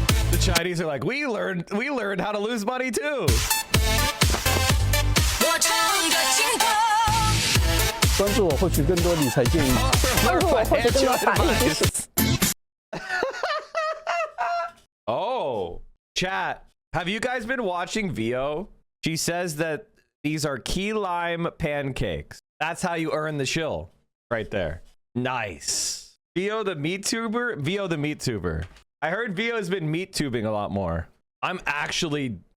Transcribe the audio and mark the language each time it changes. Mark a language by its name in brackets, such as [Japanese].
[English] The Chinese are like, we learned how to lose money too. [Chinese] 关注我，获取更多理财建议。关注我，获取更多法律知识。 [English] Oh, chat. Have you guys been watching Vio? She says that these are key lime pancakes. That's how you earn the shill. Right there. Nice. Vio the meat tuber? Vio the meat tuber. I heard Vio has been meat tubing a lot more. I'm actually...